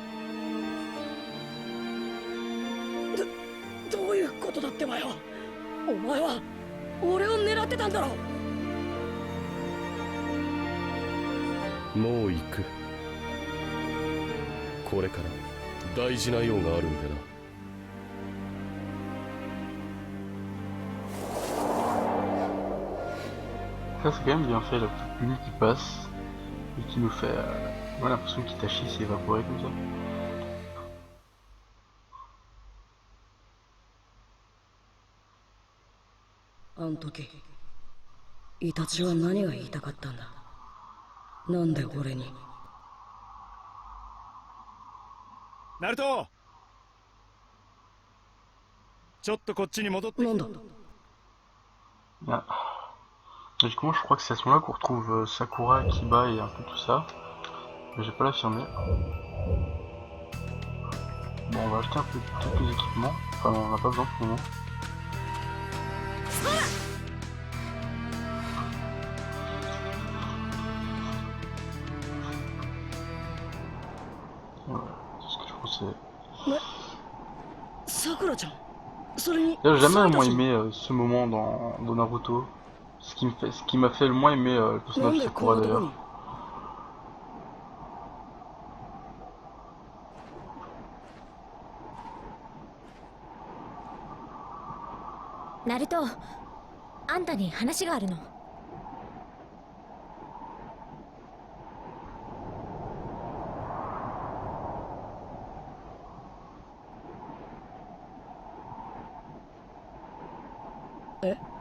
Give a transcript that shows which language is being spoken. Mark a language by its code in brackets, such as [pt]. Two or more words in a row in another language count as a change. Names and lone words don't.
[ja] どういうことだってばよ。お前は俺を狙ってたんだろ。もう行く。これから大事な用があるんでな。 [fr] Ça c'est quand même bien fait, la petite pluie qui passe et qui nous fait l'impression qu'Itachi s'est évaporé comme ça. [ja] あん時イタチは何が言いたかったんだ。なんで俺に。ナルト、ちょっとこっちに戻って。なんだ。 Ah. [fr] Logiquement, je crois que c'est à ce moment-là qu'on retrouve Sakura, Kiba et un peu tout ça. Mais j'ai pas l'affirmer. Bon, on va acheter un peu quelques équipements. Enfin, on en a pas besoin pour le moment. Voilà, c'est ce que je pensais. [ja] Sakura-chan, それに [fr] J'ai jamais vraiment aimé ce moment dans Naruto. Ce qui m'a fait le moins aimer le personnage de Sakura d'ailleurs. [ja] Naruto, あんたに話があるの。え？